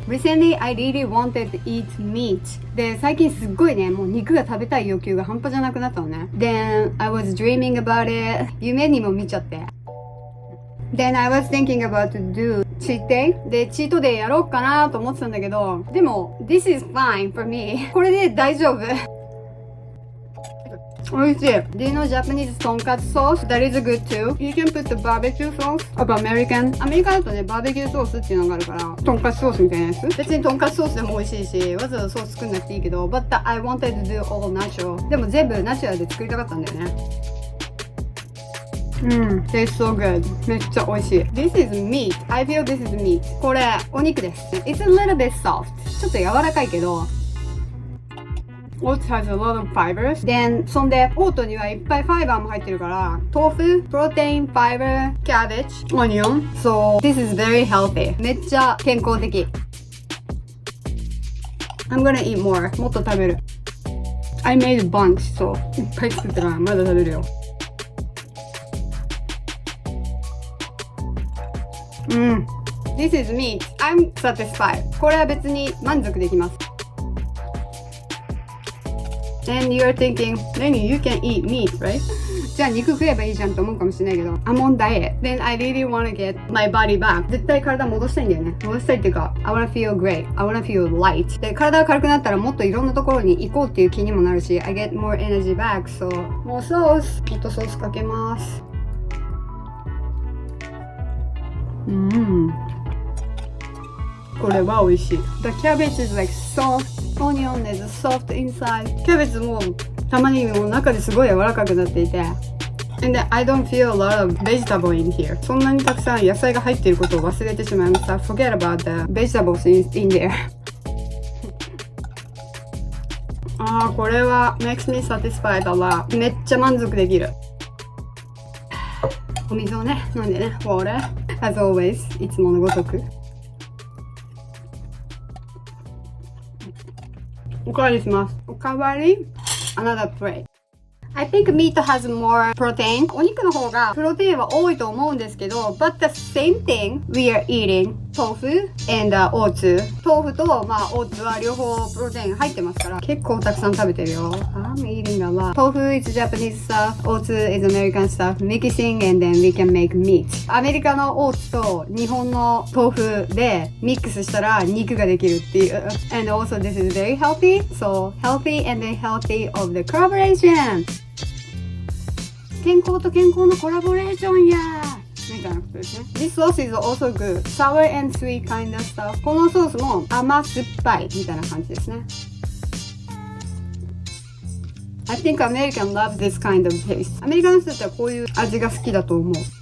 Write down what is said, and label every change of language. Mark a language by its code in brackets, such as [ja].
[en] Recently, I really wanted to eat meat. [ja] で、最近すっごいね、もう肉が食べたい欲求が半端じゃなくなったのね。 [en] Then, I was dreaming about it. [ja] 夢にも見ちゃって。 [en] Then, I was thinking about to do cheat day. [ja] で、チートデーやろうかなと思ってたんだけど、でも、 [en] this is fine for me. [ja] これで大丈夫。美味しい。 [en] Do you know Japanese とんかつソース That is good too. You can put the barbecue sauce of American. [ja] アメリカだとね、バーベキューソースっていうのがあるから、とんかつソースみたいなやつ。別にとんかつソースでも美味しいし、わざわざソース作んなくていいけど、 [en] But I wanted to do all natural. [ja] でも全部ナチュラルで作りたかったんだよね。 [en] Tastes so good. [ja] めっちゃ美味しい。 [en] This is meat. I feel this is meat. [ja] これ、お肉です。 [en] It's a little bit soft. [ja] ちょっと柔らかいけど、 [en] Oats has a lot of fibers. [ja] Then そんでオートにはいっぱいファイバーも入ってるから、豆腐、プロテイン、ファイバー、キャベツ、オニオン。 [en] So this is very healthy. [ja] めっちゃ健康的。 [en] I'm gonna eat more. [ja] もっと食べる。 [en] I made a bunch. [ja] そういっぱい作ったからまだ食べるよ。 [en] This is meat. I'm satisfied. [ja] これは別に満足できます。 [en] And you're thinking, Reni, you can eat meat, right? [ja] じゃあ肉食えばいいじゃんと思うかもしれないけど [en] I'm on diet. Then I really want to get my body back. [ja] 絶対体戻したいんだよね。戻したいっていうか [en] I wanna feel great. I wanna feel light. [ja] で、体が軽くなったらもっといろんなところに行こうっていう気にもなるし [en] I get more energy back. [ja] So, もうソース。もっとソースかけます。これは美味しい。 [en] The cabbage is like soft.Onion is soft inside. [ja] キャベツも玉ねぎも中ですごい柔らかくなっていて [en] And I don't feel a lot of vegetable in here. [ja] そんなにたくさん野菜が入っていることを忘れてしまいました。 [en] Forget about the vegetables in there. [ja] これは [en] makes me satisfied a lot. [ja] めっちゃ満足できる。お水をね、飲んでね、water. [en] As always, [ja] いつものごとく。おかわりします。おかわり [en] Another plate. I think meat has more protein. [ja] お肉の方がプロテインは多いと思うんですけど [en] But the same thing we are eating tofu and oats. [ja] 豆腐とオーツは両方プロテイン入ってますから結構たくさん食べてるよ。 [en] I'm eating a lot. Tofu is Japanese stuff. Oats is American stuff. Mixing and then we can make meat. [ja] アメリカのオーツと日本の豆腐でミックスしたら肉ができるっていう。 [en] And also this is very healthy. So healthy and then healthy of the collaboration. [ja] 健康と健康のコラボレーションやみたいなことですね。 [en] This sauce is also good. Sour and sweet kind of stuff. [ja] このソースも甘酸っぱいみたいな感じですね。 [en] I think American loves this kind of taste. [ja] アメリカの人たちはこういう味が好きだと思う。